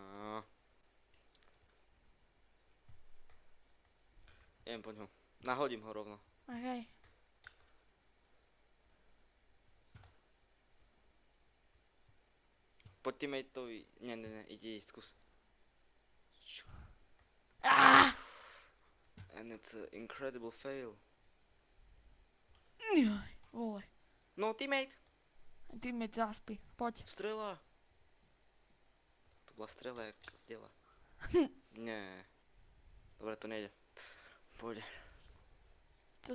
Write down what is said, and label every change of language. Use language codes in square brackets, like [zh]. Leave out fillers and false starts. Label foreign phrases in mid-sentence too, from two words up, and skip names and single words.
[sk] Idem po ňom. Nahodím ho rovno. Okej. Poď teammateovi. Nie, ide, skús. [en] And it's an incredible fail. [sk] Vole. No, teammate. Ty mi zaspí. Poď. Strela. To bola strela jak z diela. Nie. Dobre, to nejde. Pôjde. To